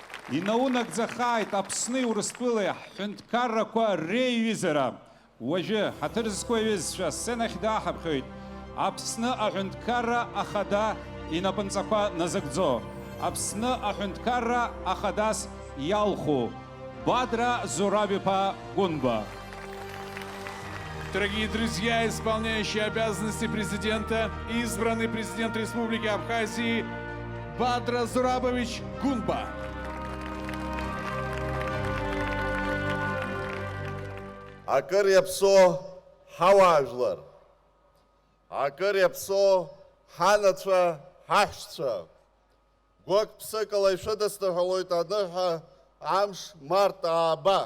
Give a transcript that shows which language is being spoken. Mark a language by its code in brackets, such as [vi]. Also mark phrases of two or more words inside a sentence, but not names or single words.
[ab] инаунагӡахааит Аԥсны Урыстәылеи ҳҳәынҭқаррақәа реиҩызара. Уажәы ҳаҭырзқәа аҩызцәа сценахь дааҳаԥхьоит Аԥсны аҳәынҭқарра ахада инапынҵақәа назыгӡо. Аԥсны аҳәынҭқарра ахадас иалху Бадра Зураб-иԥа Гунба. [ru] Дорогие друзья, исполняющий обязанности президента, избранный президент Республики Абхазии Бадра Зурабович Гунба. [ab] Акыр иаԥсо ҳауаажәлар, акыр иаԥсо ҳанацәа, ҳаҳәшьцәа, гәык-ԥсык ала ишәыдысныҳәалоит аныҳәа амш март ааба.